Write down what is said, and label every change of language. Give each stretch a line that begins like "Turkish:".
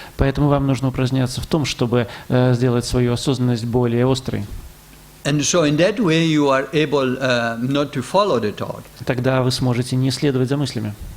Russian: Поэтому вам нужно упражняться в том, чтобы сделать свою осознанность более острой.
English: And so in that way you are able not to follow the thought.
Russian: Тогда вы сможете не следовать за мыслями.